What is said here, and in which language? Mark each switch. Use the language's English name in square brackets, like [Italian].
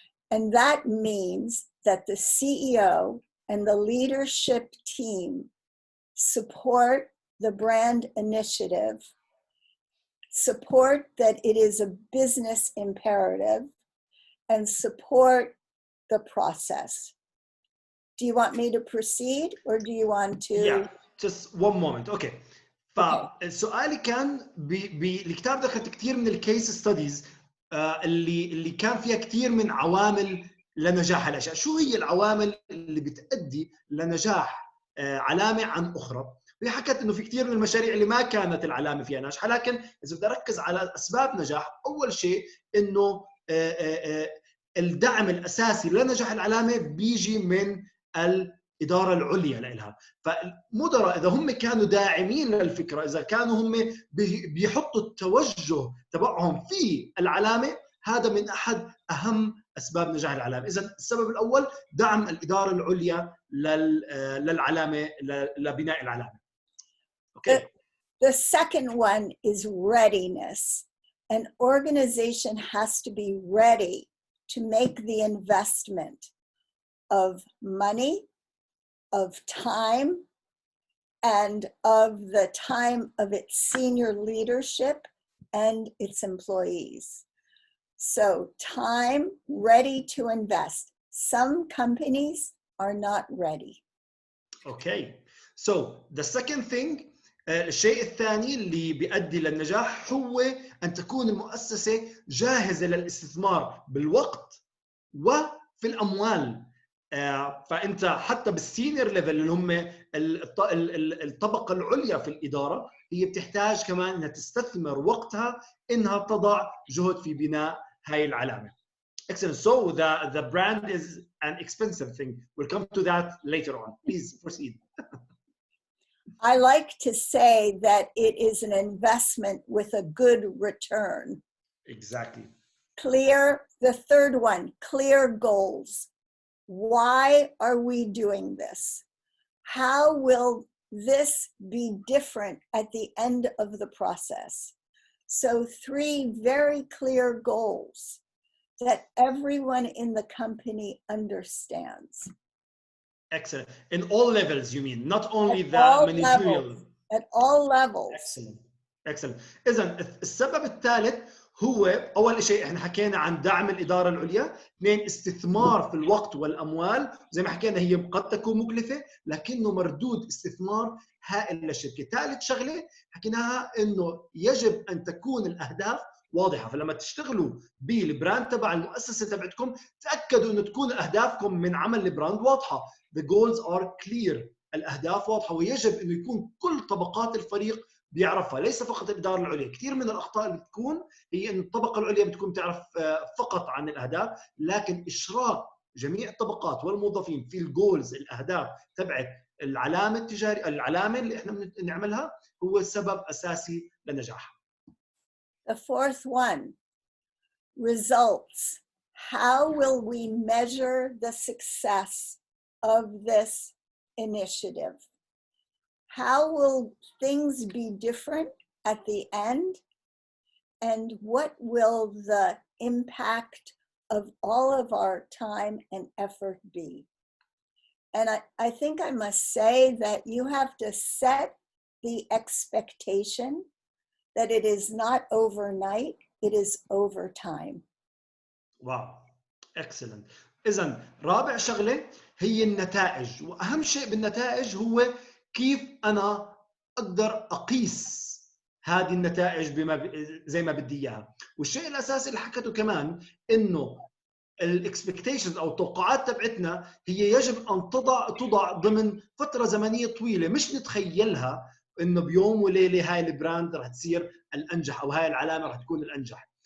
[English] And that means that the CEO and the leadership team support the brand initiative, support that it is a business imperative, and support the process. Do you want me to proceed or do you want to? Yeah, just one moment. Okay. [Arabic] فالسؤال كان بالكتاب ذكرت كثير من الكيس ستاديز اللي كان فيها كثير من عوامل لنجاح الاشياء. شو هي العوامل اللي بتؤدي لنجاح علامه عن اخرى؟ وهي حكت انه في كثير من المشاريع اللي ما كانت العلامه فيها ناجحه، لكن اذا بدي اركز على اسباب نجاح، اول شيء انه الدعم الاساسي لنجاح العلامه بيجي من الإدارة العليا لها. فالمدراء إذا هم كانوا داعمين للفكرة، إذا كانوا هم بيحطوا التوجه تبعهم في العلامة، هذا من أحد أهم أسباب نجاح العلامة. إذا السبب الأول دعم الإدارة العليا للعلامة، لبناء العلامة. [English] Okay. The second one is readiness. An organization has to be ready to make the investment of money, of time, and of the time of its senior leadership and its employees. So time, ready to invest. Some companies are not ready. Okay. So the second thing, [Arabic] الشيء الثاني اللي بيؤدي للنجاح هو أن تكون المؤسسة جاهزة للاستثمار بالوقت وفي الأموال. فأنت حتى بالسينيور ليفل اللي هم الطبقة العليا في الإدارة، هي بتحتاج كمان أنها تستثمر وقتها إنها تضع جهد في بناء هاي العلامة. [English] Excellent. So the brand is an expensive thing. We'll come to that later on. Please proceed. I like to say that it is an investment with a good return. Exactly. The third one, clear goals. Why are we doing this? How will this be different at the end of the process? So 3 very clear goals that everyone in the company understands. Excellent. In all levels, you mean, not only the managerial. At all levels. Excellent. Excellent. [Arabic] إذن السبب الثالث هو أول شيء احنا حكينا عن دعم الإدارة العليا، 2 استثمار في الوقت والأموال، زي ما حكينا هي قد تكون مكلفة لكنه مردود استثمار هائل للشركة. ثالث شغلة حكيناها إنه يجب أن تكون الأهداف واضحة. فلما تشتغلوا بالبراند تبع المؤسسة تبعتكم تأكدوا إنه تكون أهدافكم من عمل البراند واضحة. [English] The goals are clear. [Arabic] الأهداف واضحة، ويجب إنه يكون كل طبقات الفريق بيعرفها، ليس فقط الإدارة العليا. كثير من الأخطاء اللي بتكون هي إن الطبقة العليا بتكون تعرف فقط عن الأهداف، لكن إشراك جميع الطبقات والموظفين في الجولز، الأهداف تبعت العلامة التجارية، العلامة اللي إحنا بنعملها، هو سبب أساسي لنجاحها. [English] The fourth one, results. How will we measure the success of this initiative? How will things be different at the end? And what will the impact of all of our time and effort be? And I think I must say that you have to set the expectation that it is not overnight, it is over time. Wow, excellent. [Arabic] إذن رابع شغلة هي النتائج، وأهم شيء بالنتائج هو كيف أنا أقدر أقيس هذه النتائج زي ما بدي إياها. والشيء الأساسي اللي حكته كمان إنه الإكسبكتيشنز أو التوقعات تبعتنا هي يجب أن تضع ضمن فترة زمنية طويلة، مش نتخيلها إنه بيوم وليلة هاي البراند رح تصير الأنجح أو هاي العلامة رح تكون الأنجح.